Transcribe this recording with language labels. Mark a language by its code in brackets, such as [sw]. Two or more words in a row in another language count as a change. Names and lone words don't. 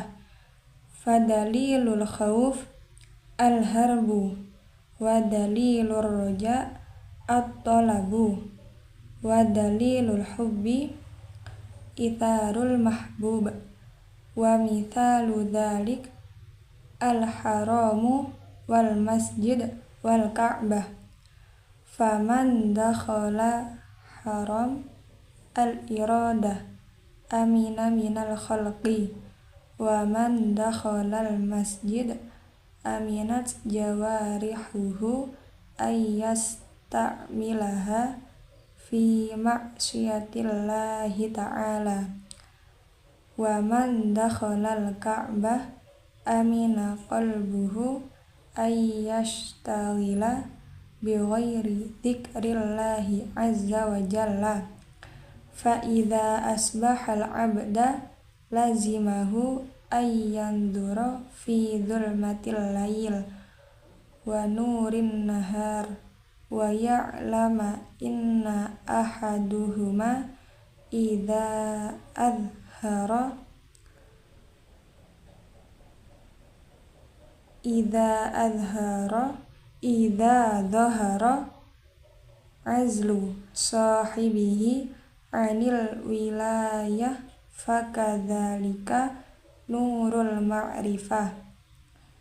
[ar] فدليل الخوف الهرب، ودليل الرجاء الطلب، ودليل الحب إيثار المحبوب، ومثال ذلك الحرم والمسجد والكعبة. فمن دخل حرم الإرادة أمن من الخلق, ومن دخل المسجد أمنت جوارحه أن يستعملها في معصية الله تعالى، ومن دخل الكعبة أمن قلبه أن يشتغل بغير ذكر الله عز وجل. فإذا أصبح العبد لزمه أن ينظر في ظلمة الليل ونور النهار ويعلم أن أحدهما إذا أظهر ظهر عزل صاحبه عن الولاية فكذلك نور المعرفة.